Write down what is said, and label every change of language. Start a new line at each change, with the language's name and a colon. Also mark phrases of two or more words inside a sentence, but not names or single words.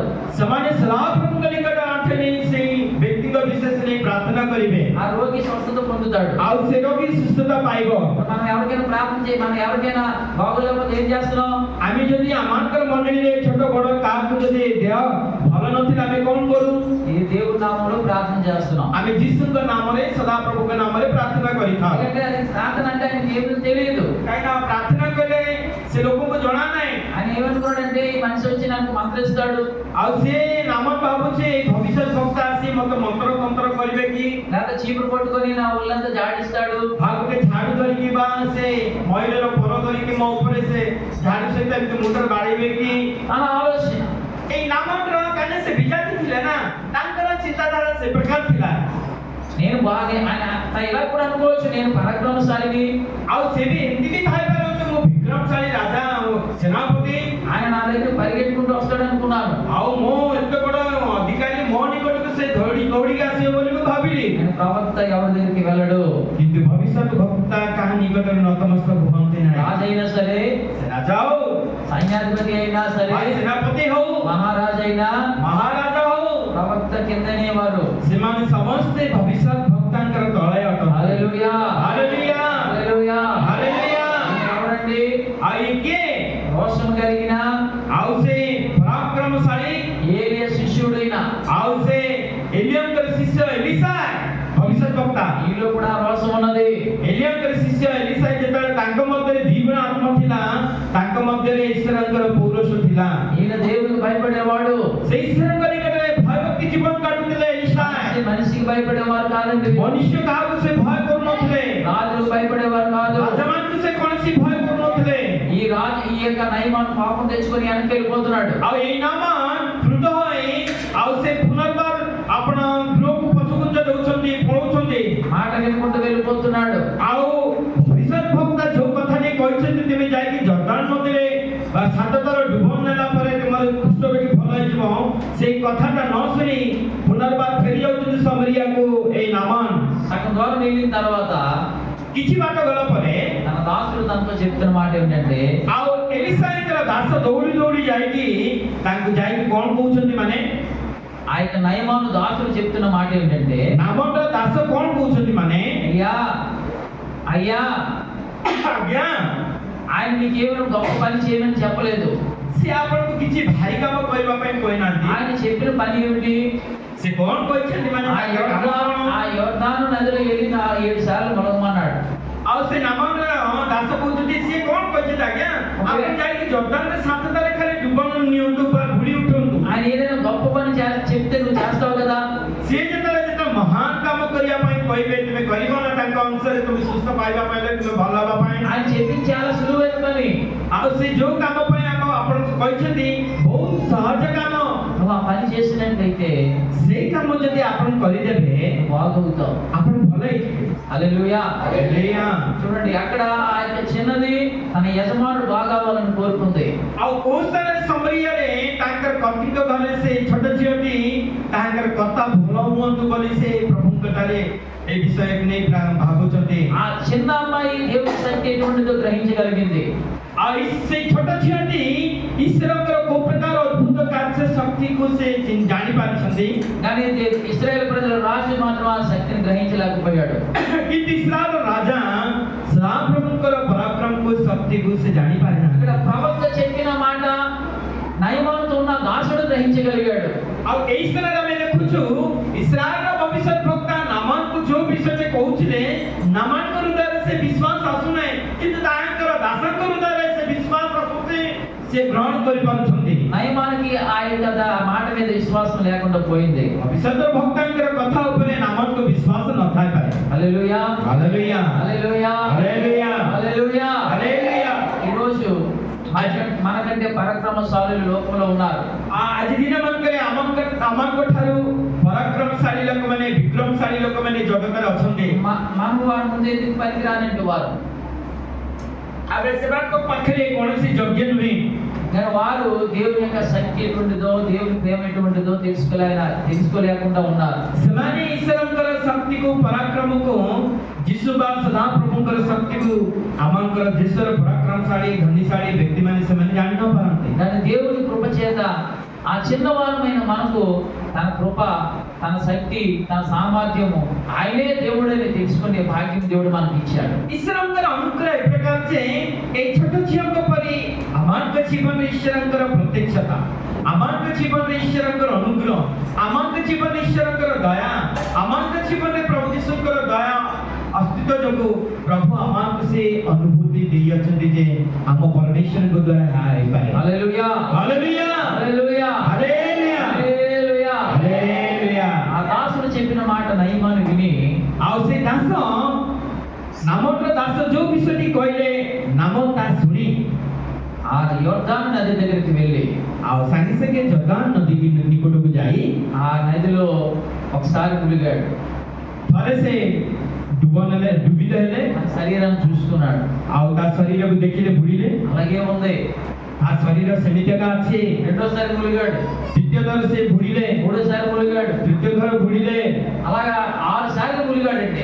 Odia: ସେମାନେ ସଦାପ୍ରଭୁଙ୍କ ନିକଟ ଆଣ୍ଠେ ନେଇ ସେଇ ବ୍ୟକ୍ତିଙ୍କ ବିଶେଷ ନେଇ ପ୍ରାର୍ଥନା କରିବେ,
Telugu: ఆ రోగి స్వస్థత పొందుతాడు।
Odia: ଆଉ ସେ ରୋଗୀ ସୁସ୍ଥତା ପାଇବ।
Telugu: మనం ఎవరికైనా ప్రార్థన చేయి, మనం ఎవరికైనా బాగోలేకపోతే ఏం చేస్తున్నాం?
Odia: ଆମେ ଯଦି ଆମମାନଙ୍କର ମଣ୍ଡଳୀରେ ଛୋଟ ବଡ କାହାକୁ ଯଦି ଦେହ ଭଲ ନଥିଲା ଆମେ କଣ କରୁ?
Telugu: ఈ దేవుడి నామంలో ప్రార్థన చేస్తున్నాం।
Odia: ଆମେ ଯୀଶୁଙ୍କ ନାମରେ ସଦାପ୍ରଭୁଙ୍କ ନାମରେ ପ୍ରାର୍ଥନା କରିଥାଉ।
Telugu: ఎందుకంటే అది ప్రార్థన అంటే ఆయనకి ఏమీ తెలియదు।
Odia: କାହିଁକିନା ପ୍ରାର୍ଥନା କଲେ ସେ ଲୋକଙ୍କୁ ଜଣା ନାହିଁ।
Telugu: ఆయన ఏమనుకోడంటే ఈ మనిషి వచ్చి నాకు మంత్రిస్తాడు,
Odia: ଆଉ ସେ ନାମ ଭାବୁଛି ଏଇ ଭବିଷ୍ୟତ ବକ୍ତା ଆସି ମତେ ମନ୍ତ୍ର ତନ୍ତ୍ର କରିବେ କି,
Telugu: లేదా చీపురు పట్టుకొని నా ఒళ్ళంతా జాడిస్తాడు,
Odia: ଆଉ ଗୋଟେ ଝାଡୁ ଧରିକି ବା ସେ ମଇଳାର ପର ଧରିକି ମୋ ଉପରେ ସେ ଝାଡୁ ସହିତ ଏମିତି ମୁଣ୍ଡରେ ବାଡେଇବେ କି,
Telugu: అన్న ఆలోచన।
Odia: ଏଇ ନାମର କାହିଁକି ସେ ବିଜାତି ଥିଲେ ନା, ତାଙ୍କର ଚିନ୍ତାଧାରା ସେ ପ୍ରକାର ଥିଲା।
Telugu: నేను బాగా ఆయన ఇలా కూడా అనుకోవచ్చు, నేను పరాక్రమశాలిని,
Odia: ଆଉ ସେ ବି ଏମିତି ବି ଥାଇପାରନ୍ତି ମୁଁ ବିକ୍ରମଶାଳୀ ରାଜା ସେନାପତି,
Telugu: ఆయన నా దగ్గర పరిగెట్టుకుంటూ వస్తాడు అనుకున్నాను।
Odia: ଆଉ ମୁଁ ଏତେ ବଡ ଅଧିକାରୀ ମୋ ନିକଟକୁ ସେ ଦୌଡ଼ିକି ଆସିବ ବୋଲି ମୁଁ ଭାବିଲି।
Telugu: ఆయన ప్రవక్త ఎవరి దగ్గరికి వెళ్ళడు,
Odia: କିନ୍ତୁ ଭବିଷ୍ୟତ ବକ୍ତା କାହା ନିକଟରେ ନତମସ୍ତକ ହୁଅନ୍ତି ନାହିଁ।
Telugu: రాజు అయినా సరే,
Odia: ସେ ରାଜା ହଉ,
Telugu: సైన్యాధిపతి అయినా సరే,
Odia: ବା ସେନାପତି ହଉ,
Telugu: మహారాజు అయినా
Odia: ମହାରାଜା ହଉ,
Telugu: ప్రవక్త కిందనే వారు।
Odia: ସେମାନେ ସମସ୍ତେ ଭବିଷ୍ୟତ ଭକ୍ତାଙ୍କର ତଳେ ଅଟନ୍ତି।
Telugu: హల్లెలూయా,
Odia: ହାଲେଲୁୟା,
Telugu: హల్లెలూయా।
Odia: ହାଲେଲୁୟା।
Telugu: ఎవరండి?
Odia: ଆଉ ଇଏ କିଏ?
Telugu: రోషం కలిగిన
Odia: ଆଉ ସେ ପରାକ୍ରମଶାଳୀ,
Telugu: ఏలియా శిష్యుడైన,
Odia: ଆଉ ସେ ଏଲିయాଙ୍କର ଶିଷ୍ୟ ଏଲିସା ଭବିଷ୍ୟତ ବକ୍ତା।
Telugu: ఈలో కూడా రోషం ఉన్నది।
Odia: ଏଲିୟାଙ୍କର ଶିଷ୍ୟ ଏଲିସା ଯେତେବେଳେ ତାଙ୍କ ମଧ୍ୟରେ ଦ୍ୱିଗୁଣ ଆତ୍ମ ଥିଲା, ତାଙ୍କ ମଧ୍ୟରେ ଈଶ୍ୱରଙ୍କର ପୌରୁଷ ଥିଲା।
Telugu: ఈయన దేవుడికి భయపడేవాడు,
Odia: ସେ ଈଶ୍ୱରଙ୍କ ନିକଟରେ ଭୟଭକ୍ତି ଜୀବନ କାଟୁଥିଲେ ଏଲିସା।
Telugu: ସେ మనిషికి భయపడేవారు కాదండి,
Odia: ମନୁଷ୍ୟ କାହାକୁ ସେ ଭୟ କରୁନଥିଲେ,
Telugu: రాజులకు భయపడేవారు కాదు।
Odia: ରାଜାମାନଙ୍କୁ ସେ କୌଣସି ଭୟ କରୁନଥିଲେ।
Telugu: ఈ రాజు ఈ యొక్క నయమాన్ని పాపం తెచ్చుకొని వెనక్కి వెళ్ళిపోతున్నాడు।
Odia: ଆଉ ଏଇ ନାମ କ୍ରୋଧ ହୋଇ ଆଉ ସେ ପୁନର୍ବାର ଆପଣ ଗୃହକୁ ପଛଘୁଞ୍ଚ ଦଉଛନ୍ତି, ପଳଉଛନ୍ତି।
Telugu: మాట వినుకుంటూ వెళ్ళిపోతున్నాడు।
Odia: ଆଉ ଭବିଷ୍ୟତ ଭକ୍ତା ଯୋଉ କଥାଟି କହିଛନ୍ତି ତୁମେ ଯାଇକି ଜର୍ଦାନ ନଦୀରେ ବା 7 ଥର ଡୁବନ ନେଲା ପରେ ତୁମର କୁଷ୍ଠରୋଗୀ ଭଲ ହେଇଯିବ, ସେଇ କଥାଟା ନ ଶୁଣି ପୁନର୍ବାର ଫେରି ଯାଉଛନ୍ତି ସମରିୟାକୁ ଏଇ ନାମାନ।
Telugu: సగం దూరం వెళ్ళిన తర్వాత
Odia: କିଛି ବାଟ ଗଲା ପରେ
Telugu: తన దాసుడు తనతో చెప్తున్న మాట ఏమిటంటే,
Odia: ଆଉ ଏଲିସାଙ୍କର ଦାସ ଦୌଡ଼ି ଦୌଡ଼ି ଯାଇକି ତାଙ୍କୁ ଯାଇକି କଣ କହୁଛନ୍ତି, ମାନେ
Telugu: ఆ యొక్క నయమాను దాసుడు చెప్తున్న మాట ఏమిటంటే,
Odia: ନାମଟା ଦାସ କଣ କହୁଛନ୍ତି, ମାନେ
Telugu: అయ్యా అయ్యా,
Odia: ଆଜ୍ଞା
Telugu: ఆయన నీకేమైనా గొప్ప పని చేయమని చెప్పలేదు।
Odia: ସେ ଆପଣଙ୍କୁ କିଛି ଭାରି କାମ କରିବା ପାଇଁ କହିନାହାନ୍ତି।
Telugu: ఆయన చెప్పిన పని ఏమిటి?
Odia: ସେ କଣ କହିଛନ୍ତି, ମାନେ
Telugu: ఆ యోర్దాను నదిలో వెళ్ళి 7 సార్లు మునగమన్నాడు।
Odia: ଆଉ ସେ ନାମର ଦାସ କହୁଛନ୍ତି ସିଏ କଣ କହିଛନ୍ତି, ଆଜ୍ଞା ଆପଣ ଯାଇକି ଜର୍ଦାନରେ 7 ଥର ଖାଲି ଡୁବନ ନିଅନ୍ତୁ ବା ବୁଡ଼ି ଉଠନ୍ତୁ।
Telugu: ఆయన ఏదైనా గొప్ప పని చెప్తే నువ్వు చేస్తావు కదా।
Odia: ସିଏ ଯେତେବେଳେ ମହାନ କାମ କରିବା ପାଇଁ କହିବେ ତୁମେ କରିବ ନା, ତାଙ୍କ ଅନୁସାରେ ତୁମେ ସୁସ୍ଥ ପାଇବା ପାଇଁ, ତୁମେ ଭଲ ହେବା ପାଇଁ।
Telugu: ఆయన చెప్పింది చాలా సులువైన పని।
Odia: ଆଉ ସେ ଯୋଉ କାମ ପାଇଁ ଆପଣଙ୍କୁ କହିଛନ୍ତି ବହୁତ ସହଜ କାମ,
Telugu: నువ్వు ఆ పని చేసినట్లయితే
Odia: ସେଇ କାମ ଯଦି ଆପଣ କରିଦେବେ
Telugu: బాగవుతావు।
Odia: ଆପଣ ଭଲ ହେଇଯିବେ।
Telugu: హల్లెలూయా।
Odia: ହାଲେଲୁୟା।
Telugu: చూడండి, అక్కడ ఆ యొక్క చిన్నది తన యజమానుడు బాగావాలని కోరుకుంది।
Odia: ଆଉ କୋଉ ସ୍ଥାନରେ ସମରିୟାରେ ତାଙ୍କର କର୍ତ୍ତିଙ୍କ ଘରେ ସେ ଛୋଟ ଝିଅଟି ତାଙ୍କର କର୍ତ୍ତା ଭଲ ହୁଅନ୍ତୁ ବୋଲି ସେ ପ୍ରଭୁଙ୍କଠାରେ ଏ ବିଷୟକୁ ନେଇ ଭାବୁଛନ୍ତି।
Telugu: ఆ చిన్న అమ్మాయి దేవుని శక్తి ఎటువంటిదో గ్రహించగలిగింది।
Odia: ଆଉ ସେଇ ଛୋଟ ଝିଅଟି ଈଶ୍ୱରଙ୍କର କୋଉ ପ୍ରକାର ଅଦ୍ଭୁତ କାର୍ଯ୍ୟ ଶକ୍ତିକୁ ସେ ଜାଣି ପାରିଛନ୍ତି,
Telugu: కానీ ఇశ్రాయేల్ ప్రజల రాజు మాత్రం ఆ శక్తిని గ్రహించలేకపోయాడు।
Odia: କିନ୍ତୁ ଇସ୍ରାଏଲ ରାଜା ସଦାପ୍ରଭୁଙ୍କର ପରାକ୍ରମକୁ ଶକ୍ତିକୁ ସେ ଜାଣି ପାରିନାହାନ୍ତି।
Telugu: ఇక్కడ ప్రవక్త చెప్పిన మాట నయమానుతో ఉన్న దాసుడు గ్రహించగలిగాడు।
Odia: ଆଉ ଏଇ ସ୍ଥାନରେ ଆମେ ଦେଖୁଛୁ ଇସ୍ରାଏଲର ଭବିଷ୍ୟତ ଭକ୍ତା ନାମାନଙ୍କୁ ଯୋଉ ବିଷୟରେ କହୁଥିଲେ, ନାମାନଙ୍କ ହୃଦୟରେ ସେ ବିଶ୍ୱାସ ଆସୁନାହିଁ, କିନ୍ତୁ ତାଙ୍କର ଦାସଙ୍କ ହୃଦୟରେ ସେ ବିଶ୍ୱାସ ଆସୁଛି, ସେ ଗ୍ରହଣ କରିପାରୁଛନ୍ତି।
Telugu: నయమానికి ఆ యొక్క మాట మీద విశ్వాసం లేకుండా పోయింది।
Odia: ଭବିଷ୍ୟତ ଭକ୍ତାଙ୍କର କଥା ଉପରେ ନାମାନଙ୍କୁ ବିଶ୍ୱାସ ନଥାଇପାରେ।
Telugu: హల్లెలూయా,
Odia: ହାଲେଲୁୟା,
Telugu: హల్లెలూయా,
Odia: ହାଲେଲୁୟା,
Telugu: హల్లెలూయా।
Odia: ହାଲେଲୁୟା।
Telugu: ఈ రోజు మనకంటే పరాక్రమశాలులు లోకంలో ఉన్నారు।
Odia: ଆଜି ଦିନ ମାନଙ୍କରେ ଆମଙ୍କ ଠାରୁ ପରାକ୍ରମଶାଳୀ ଲୋକମାନେ, ବିକ୍ରମଶାଳୀ ଲୋକମାନେ ଜଗତରେ ଅଛନ୍ତି।
Telugu: మనం వారి ముందు ఎందుకు పనికిరానంటే వారు
Odia: ଆବେ ସେମାନଙ୍କ ପାଖରେ କୌଣସି ଯୋଗ୍ୟ ନୁହେଁ,
Telugu: కానీ వారు దేవుని యొక్క శక్తి ఎటువంటిదో, దేవుని ప్రేమ ఎటువంటిదో తెలుసుకోలేకుండా ఉన్నారు।
Odia: ସେମାନେ ଈଶ୍ୱରଙ୍କର ଶକ୍ତିକୁ, ପରାକ୍ରମକୁ ଯୀଶୁ ବା ସଦାପ୍ରଭୁଙ୍କର ଶକ୍ତିକୁ ଆମଙ୍କର ଦେଶର ପରାକ୍ରମଶାଳୀ ଧନୀଶାଳୀ ବ୍ୟକ୍ତିମାନେ ସେମାନେ ଜାଣି ନ ପାରନ୍ତି।
Telugu: కానీ దేవుని కృప చేత ఆ చిన్నవారమైన మనకు తన కృప, తన శక్తి, తన సామర్థ్యము, ఆయనే దేవుడని తెలుసుకునే భాగ్యం దేవుడు మనకి ఇచ్చాడు.
Odia: ଈଶ୍ୱରଙ୍କର ଅନୁଗ୍ରହ ଏ ପ୍ରକାର ଯେ ଏଇ ଛୋଟ ଝିଅଙ୍କ ପରି ଆମଙ୍କ ଜୀବନରେ ଈଶ୍ୱରଙ୍କର ପ୍ରତ୍ୟକ୍ଷତା, ଆମଙ୍କ ଜୀବନରେ ଈଶ୍ୱରଙ୍କର ଅନୁଗ୍ରହ, ଆମଙ୍କ ଜୀବନରେ ଈଶ୍ୱରଙ୍କର ଦୟା, ଆମଙ୍କ ଜୀବନରେ ପ୍ରଭୁ ଯୀଶୁଙ୍କର ଦୟା अस्तित्व ଯୋଗୁଁ ପ୍ରଭୁ ଆମକୁ ସେ ଅନୁଭୂତି ଦେଇଅଛନ୍ତି ଯେ ଆମ ପରମେଶ୍ୱରଙ୍କ ଦ୍ୱାରା ଏହା ହେଇପାରେ।
Telugu: హల్లెలూయా, హల్లెలూయా, హల్లెలూయా, హల్లెలూయా, హల్లెలూయా, హల్లెలూయా। ఆ దాసుడు చెప్పిన మాట నయమాను విని
Odia: ଆଉ ସେ ଦାସ ନାମର ଦାସ ଯୋଉ ବିଷୟଟି କହିଲେ ନାମ ତା ଶୁଣି
Telugu: ఆ యోర్దాను నది దగ్గరికి వెళ్ళి
Odia: ଆଉ ସାଙ୍ଗେ ସାଙ୍ଗେ ଜର୍ଦାନ ନଦୀ ନିକଟକୁ ଯାଇ
Telugu: ఆ నదిలో ఒకసారి మునిగాడు.
Odia: ଥରେ ସେ ଡୁବିତ ହେଲେ,
Telugu: తన శరీరం చూసుకున్నాడు.
Odia: ଆଉ ତା ଶରୀରକୁ ଦେଖିଲେ ବୁଡ଼ିଲେ,
Telugu: అలాగే ఉంది.
Odia: ତା ଶରୀର ସେମିତିକା ଅଛି।
Telugu: రెండోసారి మునిగాడు,
Odia: ଦ୍ୱିତୀୟ ଥର ସେ ବୁଡ଼ିଲେ,
Telugu: మూడోసారి మునిగాడు,
Odia: ତୃତୀୟ ଥର ବୁଡ଼ିଲେ,
Telugu: అలాగా 6 సార్లు మునిగాడంటే